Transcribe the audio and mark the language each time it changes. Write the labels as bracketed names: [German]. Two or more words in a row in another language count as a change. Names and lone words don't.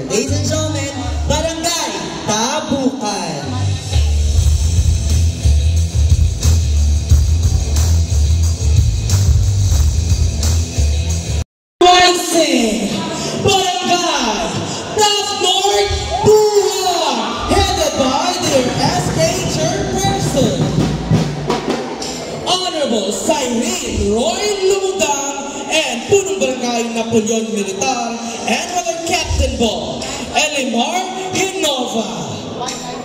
[English] Ladies and gentlemen, Barangay Tabukan. Rising Barangay Tacnor Buhang, headed by their SK Chairperson, Honorable Cyrene Roy Lumudang, and [Filipino] punong barangay [English] Napoleon Militar, and with our captain ball, Elimar Innova.